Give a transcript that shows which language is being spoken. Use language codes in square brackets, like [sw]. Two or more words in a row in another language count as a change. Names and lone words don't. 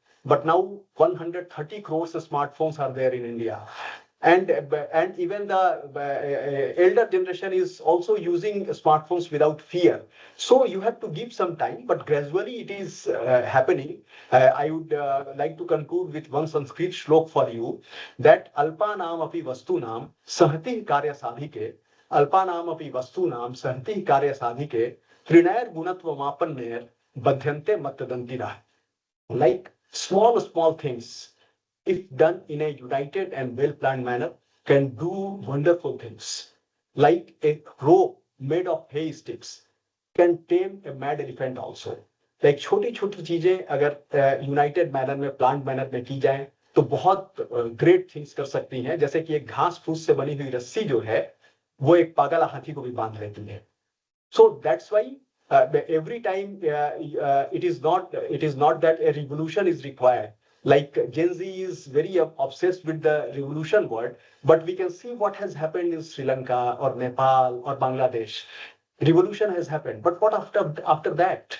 [en] But now 130 crores smartphones are there in India, and even the elder generation is also using smartphones without fear. So you have to give some time, but gradually it is happening. I would like to conclude with one Sanskrit shlok for you, that [sa] alpanam api vastunam sahati karya sadhike, alpanam api vastunam sahati karya sadhike, trinair gunatva mapanner badhyante matadantira. [en] Like small things, if done in a united and well planned manner, can do wonderful things. Like a rope made of hay sticks can tame a mad elephant also. [hi] Like छोटी छोटी चीजें अगर [en] united manner [hi] में, [en] plant manner [hi] में की जाए, तो बहुत [en] great things [hi] कर सकती हैं। जैसे कि एक घास फूस से बनी हुई रस्सी जो है, वो एक पागल हाथी को भी बांध लेती है। [en] So that's why every time it is not that a revolution is required. Like Gen Z is very obsessed with the revolution word, but we can see what has happened in Sri Lanka or Nepal or Bangladesh. Revolution has happened, but what after that?